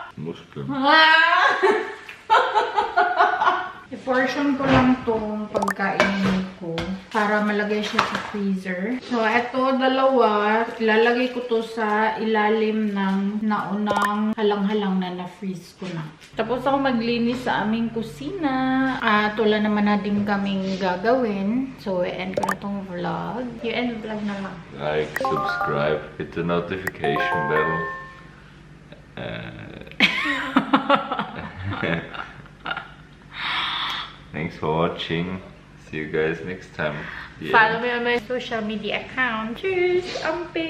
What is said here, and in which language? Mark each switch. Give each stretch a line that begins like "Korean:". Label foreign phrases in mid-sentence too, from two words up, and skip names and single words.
German: Muskeln.
Filipino: I-portion ko lang tong pagkain ko para malagay siya sa freezer. So, eto, dalawa. Ilalagay ko to sa ilalim ng naunang halang-halang na na-freeze ko na. Tapos ako maglinis sa aming kusina. At wala naman na din kaming gagawin. So, i-end ko na tong vlog. I-end vlog na lang.
English: Like, subscribe, hit the notification bell. Thanks for watching. See you guys next time. The Follow end. me on my social media account.